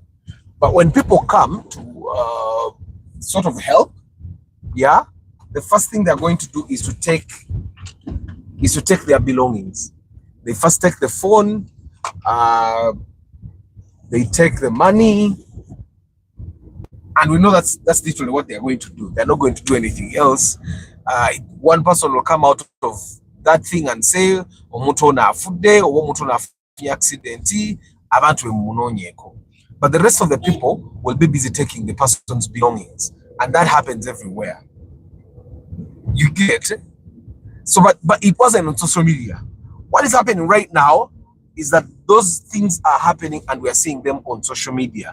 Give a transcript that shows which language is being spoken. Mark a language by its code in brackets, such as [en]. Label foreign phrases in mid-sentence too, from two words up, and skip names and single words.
[en] But when people come to sort of help, the first thing they're going to do is to take their belongings. They first take the phone, they take the money, and we know that's literally what they're going to do. They're not going to do anything else. One person will come out of that thing and say, [cgg] "Omuntu na afude, omuntu na accident, abantu munonyeko." [en] But the rest of the people will be busy taking the person's belongings, and that happens everywhere. You get it? So, but it wasn't on social media. What is happening right now is that those things are happening, and we are seeing them on social media.